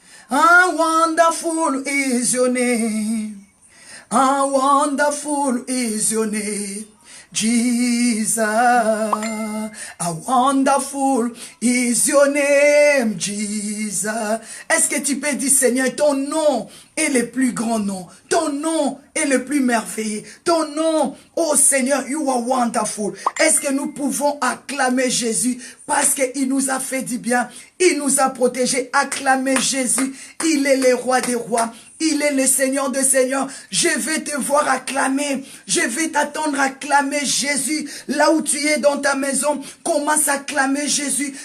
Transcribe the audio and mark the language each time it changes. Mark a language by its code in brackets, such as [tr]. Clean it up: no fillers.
[en] How wonderful is your name. How wonderful is your name. Jesus, how wonderful is your name, Jesus. [fr] Est-ce que tu peux dire, Seigneur, ton nom est le plus grand nom. Ton nom est le plus merveilleux. Ton nom, oh Seigneur, [en] you are wonderful. [fr] Est-ce que nous pouvons acclamer Jésus parce qu'il nous a fait du bien, il nous a protégés. Acclamer Jésus, il est le roi des rois. Il est le Seigneur de Seigneurs. Je vais te voir acclamer. Je vais t'attendre à acclamer Jésus. Là où tu es dans ta maison, commence à acclamer Jésus.